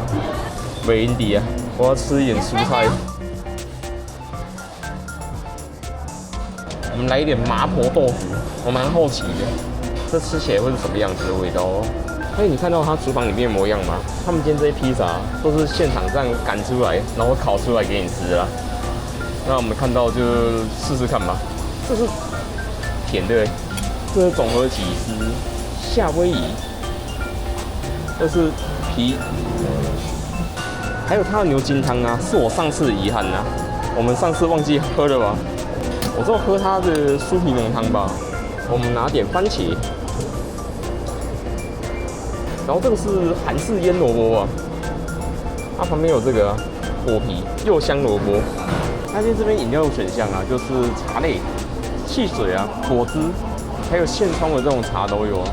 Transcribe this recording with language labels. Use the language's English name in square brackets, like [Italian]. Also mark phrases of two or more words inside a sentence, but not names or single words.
[Chinese] 韋英迪啊，我要吃一點蔬菜。我們來一點麻婆豆腐，我蠻好奇的，這吃起來會是什麼樣子的味道哦？你看到他廚房裡面模樣嗎？他們今天這些披薩都是現場這樣趕出來，然後烤出來給你吃啦。那我們看到就試試看吧。這是甜的，這是總和起司、夏威夷，這是皮，還有它的牛筋湯啊，是我上次的遺憾啊。我們上次忘記喝了吧？我只有喝它的酥皮濃湯吧。我們拿點番茄，然後這個是韓式醃蘿蔔啊，它旁邊有這個果皮柚香蘿蔔。它這邊飲料選項啊，就是茶類、汽水啊、果汁，還有現沖的這種茶都有啊。